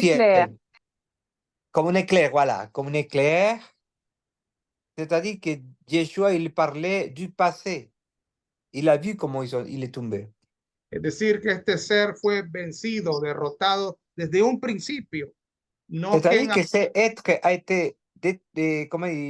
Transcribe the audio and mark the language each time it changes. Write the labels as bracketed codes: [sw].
[fr] ciel, comme un éclair, voilà, comme un éclair. C'est-à-dire que Yeshua, il parlait du passé. Il a vu comment il est tombé. [es] Es decir, que este ser fue vencido, derrotado desde un principio. No que [fr] C'est-à-dire que cet être a été, comment